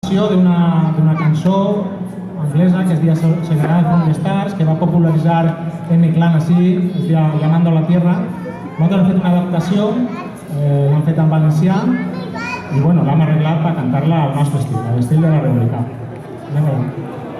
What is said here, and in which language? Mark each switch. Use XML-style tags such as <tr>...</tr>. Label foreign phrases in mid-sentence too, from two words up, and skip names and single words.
<ca>d'una cançó anglesa que es deia Segará from the Stars, que va popularitzar M-Clan així, es deia Ganando la Tierra. Nosaltres hem fet una adaptació, l'hem fet en valencià i bueno, l'hem arreglat per cantar-la al nostre estil, a l'estil de la República.</ca>